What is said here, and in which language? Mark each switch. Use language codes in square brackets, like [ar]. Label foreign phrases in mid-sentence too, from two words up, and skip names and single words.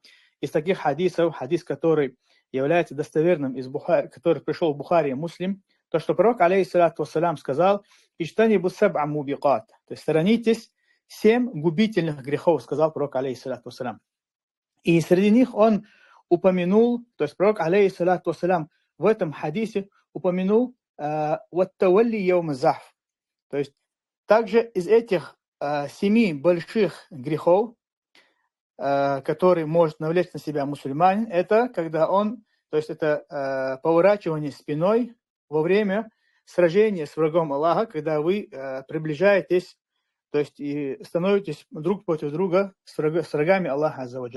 [ru] Из таких хадисов, хадис, который является достоверным из Бухари, который пришел в Бухари и Муслим, то, что пророк, [ar] عليه الصلاة والسلام, [ru] сказал: [ar] «اجتنبوا السبع الموبقات», [ru] то есть сторонитесь 7 губительных грехов, сказал пророк, [ar] عليه الصلاة والسلام. [ru] И среди них он упомянул, то есть пророк, [ar] عليه الصلاة والسلام, [ru] в этом хадисе упомянул [ar] «والتولي يوم الزحف», [ru] то есть также из этих 7 больших грехов, который может навлечь на себя мусульманин, это когда это поворачивание спиной во время сражения с врагом Аллаха, когда вы приближаетесь, то есть и становитесь друг против друга с врагами Аллаха [ar] عز وجل.